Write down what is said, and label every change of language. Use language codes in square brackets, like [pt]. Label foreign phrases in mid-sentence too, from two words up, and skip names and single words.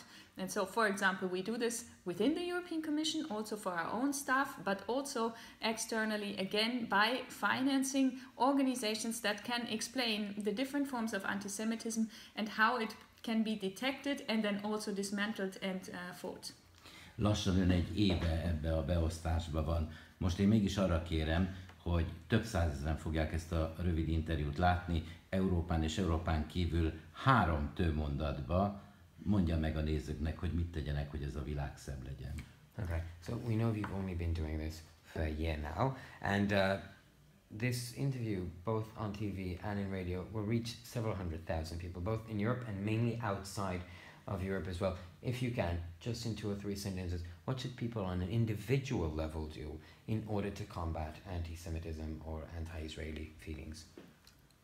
[en] And so, for example, we do this within the European Commission, also for our own staff, but also externally, again, by financing organizations that can explain the different forms of anti-Semitism and how it can be detected and then also dismantled and fought. [hu] Lassan ön egy éve ebbe a beosztásba van. Most én mégis arra kérem, hogy több százezren fogják ezt a rövid interjút látni, Európán és Európán kívül 3 mondatba mondja meg a nézőknek, hogy mit tegyenek, hogy ez a világ szebb legyen. [en] Okay, so we know you've only been doing this for a year now, and this interview, both on TV and in radio, will reach several 100,000 people, both in Europe and mainly outside of Europe as well. If you can, just in 2 or 3 sentences, what should people on an individual level do in order to combat anti-Semitism or anti-Israeli feelings?